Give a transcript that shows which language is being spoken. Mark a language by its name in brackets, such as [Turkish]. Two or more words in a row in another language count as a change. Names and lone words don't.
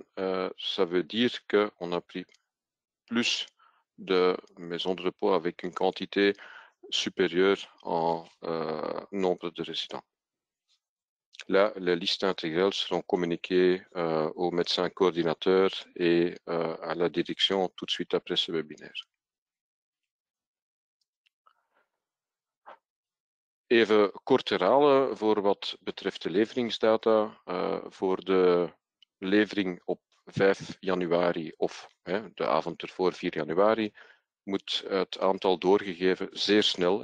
[French] Ça veut dire qu'on a pris plus de maisons de repos avec une quantité supérieure en nombre de résidents. Là, les listes intégrales seront communiquées aux médecins coordinateurs et à la direction tout de suite après ce webinaire. [Dutch] Even kort herhalen voor wat betreft de leveringsdata. Voor de levering op 5 januari of de avond ervoor 4 januari moet het aantal doorgegeven zeer snel.